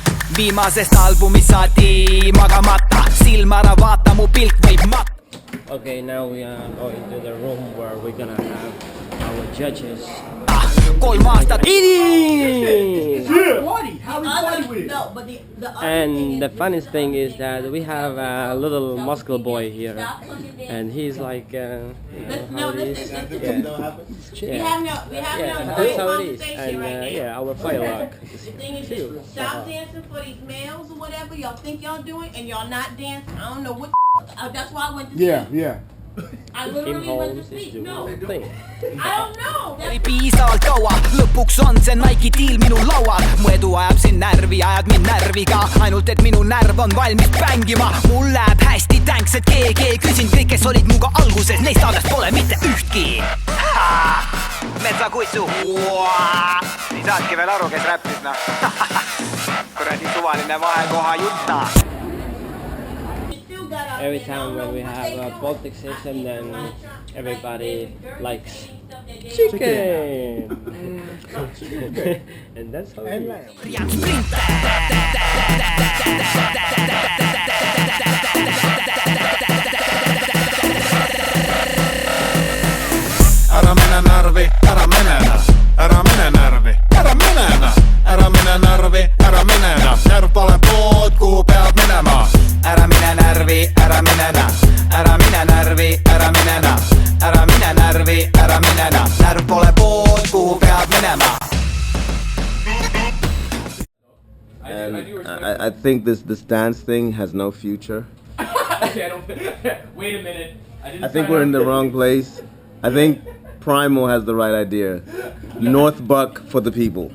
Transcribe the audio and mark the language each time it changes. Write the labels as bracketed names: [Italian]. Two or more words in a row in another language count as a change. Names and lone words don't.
[Estonian] Viimasest albumist saati magamata, silma ära vaata, mu pilk võib mat-. [English] Okay, now we are going to the room where we're gonna have our judges. [Estonian] 3 aastat. [English] And the funniest thing is that we have a little muscle boy here, and he's like, how it is. That's how it is. And our firework. The thing is, just stop dancing for these males or whatever y'all think y'all doing, and y'all not dancing. I don't know what. That's why I went to speak. Yeah. I literally went to speak. No, I don't know. [Estonian] Oli piisavalt kaua, lõpuks on see Nike deal minu laual. Mu edu ajab sind närvi, ajad mind närviga. Ainult et minu närv on valmis bängima. Mul läheb hästi, thanks et keegi ei küsinud. Kõik, kes olid muga alguses, neist alles pole mitte ühtki. Metsakussu. Ei saadki veel aru, kes räppis, noh. Kuradi suvaline vahekoha jutta. [English] Every time when we have a Baltic session, then everybody likes chicken. And that's how it is. [Estonian] Ära mene närvi, ära mene. Ära mene närvi, ära mene. Ära mene närvi, ära mene. Närv pole pood, kuhu peab minema. Ära mine närvi, ära mine na. Ära mine närvi, ära mine na. Ära mine närvi, ära mine na. Närv pole pood, kuhu peab minema. [English] And I think this dance thing has no future. Actually, I don't. Wait a minute. I think we're in the wrong place. I think Primal has the right idea. North Buck for the people.